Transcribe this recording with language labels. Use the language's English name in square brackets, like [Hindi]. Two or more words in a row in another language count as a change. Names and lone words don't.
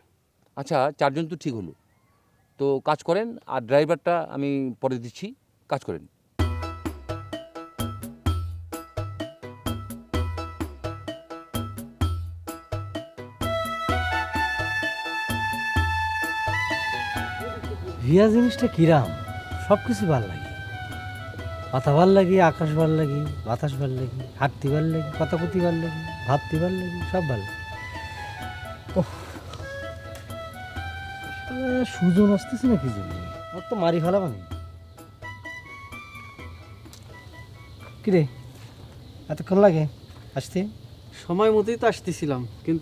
[Bangla] আচ্ছা 4 জন তো ঠিক হলো, তো কাজ করেন, আর ড্রাইভারটা আমি পরে দিচ্ছি, কাজ করেন। রিয়া জিনিসটা কিরাম, সব কিছু ভাল লাগে। কথা ভাল লাগে, আকাশ ভাল লাগে, বাতাস ভাল লাগে, হাঁটতে ভাল লাগে, কথা কথি ভাল লাগে, ভাবতে ভাল লাগে, সব ভাল লাগে। ওহ, শালা সুজন আসতেছে না কি জন্য? ওর তো মারি ফেলা মানে। কিরে এতক্ষণ লাগে আসতে? সময় মতোই তো আসতেছিলাম, কিন্তু